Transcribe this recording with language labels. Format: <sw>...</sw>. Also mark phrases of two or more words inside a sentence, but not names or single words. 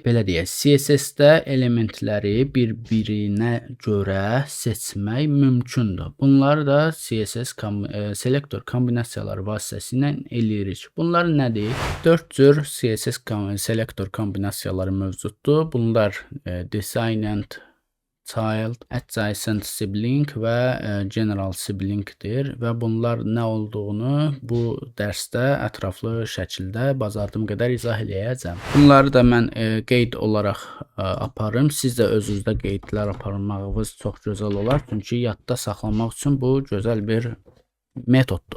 <az>Belə deyək, CSS-də elementləri bir-birinə görə seçmək mümkündür. Bunları da CSS selektor kombinasiyaları vasitəsilə eləyirik. Bunlar nədir? 4 cür CSS selektor kombinasiyaları mövcuddur. Bunlar</az> <en>designed, child, adjacent sibling</en> <az>və</az> <en>general siblingdir</en> <az>və bunlar nə olduğunu bu dərsdə ətraflı şəkildə bacardığım qədər izah eləyəcəm. Bunları da mən qeyd olaraq aparım. Siz də özünüzdə qeydlər aparmağınız çox gözəl olar. Çünki yadda saxlamaq üçün bu gözəl bir metoddur.</az>